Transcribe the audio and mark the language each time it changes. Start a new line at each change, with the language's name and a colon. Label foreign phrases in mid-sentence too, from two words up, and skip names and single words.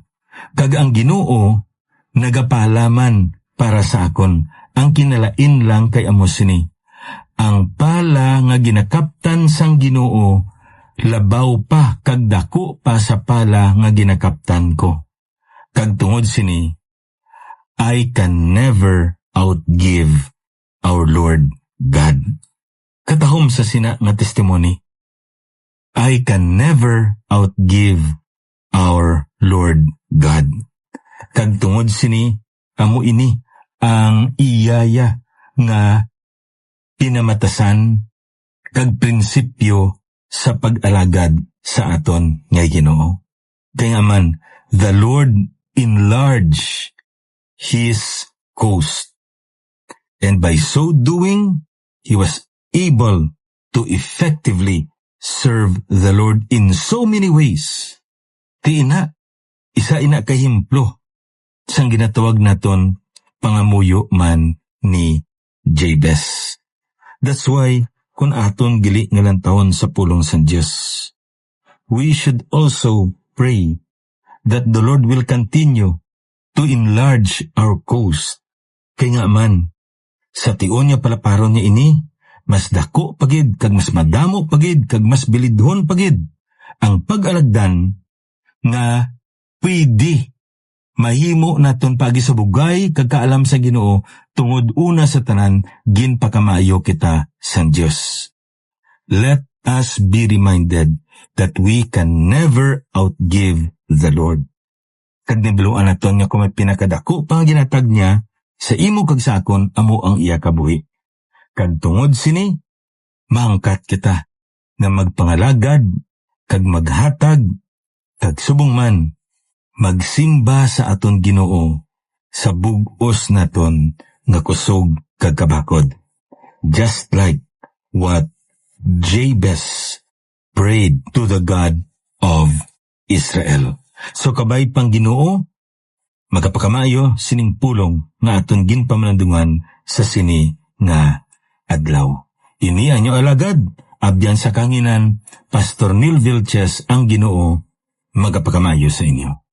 Hiligaynon: Kag ang Ginoo nagapala man para sa akon. Ang kinalain lang kay amo sini. Ang pala nga ginakaptan sang Ginoo, labaw pa kag dako pa sa pala nga ginakaptan ko. Kag tungod sini,
English: I can never outgive our Lord God.
Hiligaynon: Katahom sa sina nga testimony,
English: I can never outgive our Lord God.
Hiligaynon: Kag tungod sini, amo ini ang iyaya nga pinamatasan kag prinsipyo sa pag-alagad sa aton nga Ginoo. Kaya man,
English: the Lord enlarge His coast. And by so doing, He was able to effectively serve the Lord in so many ways.
Hiligaynon: Isa ina kahimplo sang ginatawag naton pangamuyo man ni Jabez.
English: That's why,
Hiligaynon: kung aton gili nga lantawon sa pulong sa Diyos,
English: we should also pray that the Lord will continue to enlarge our coast.
Hiligaynon: Kaya nga man, sa tion niya palaparon niya ini, mas dako pagid, kag mas madamo pagid, kag mas bilidhon pagid, ang pag-alagdan nga pwede mahimo naton pagi sa bugay kag kaalam sa Ginoo tungod una sa tanan ginpakamayo kita sa Dios.
English: Let us be reminded that we can never outgive the Lord.
Hiligaynon: Kag nibiluan naton nga kung may pinakadako pang ginatag niya sa imo kag sa akon amo ang iya kabuhi. Kag tungod sini maangkat kita nga magpangalagad kag maghatag kag subong man magsimba sa aton Ginoo sa bug-os naton nga kusog kag kabakod.
English: Just like what Jabez prayed to the God of Israel.
Hiligaynon: So kabay pang Ginoo, magapakamayo sining pulong nga aton ginpamalandungan sa sini nga adlaw. Ini anyo alagad, Abyan sa kanginan, Pastor Neil Vilches ang Ginoo, magapakamayo sa inyo.